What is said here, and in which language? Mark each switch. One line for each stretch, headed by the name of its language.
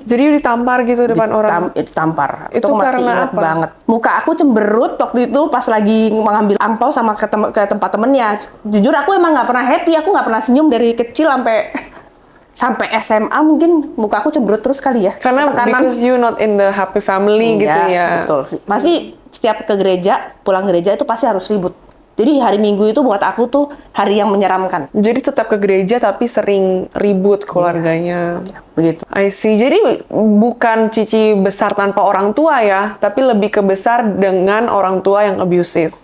Indonesian: Jadi ditampar gitu depan orang? Ditampar. Itu Itu masih karena ingat apa? banget. Muka aku cemberut waktu itu pas lagi mengambil angpau sama ke tempat temennya. Jujur aku emang nggak pernah happy, aku nggak pernah senyum dari kecil sampai SMA, mungkin muka aku cemberut terus kali ya. Karena
English: because you not in the happy family
Indonesian: gitu
English: Yes,
Indonesian: ya. betul. Masih setiap ke gereja, pulang gereja itu pasti harus ribut. Jadi hari Minggu itu buat aku tuh hari yang menyeramkan. Jadi tetap ke gereja tapi sering ribut keluarganya. Begitu.
English: I see.
Indonesian: Jadi bukan Cici besar tanpa orang tua ya, tapi lebih ke besar dengan orang tua yang abusive.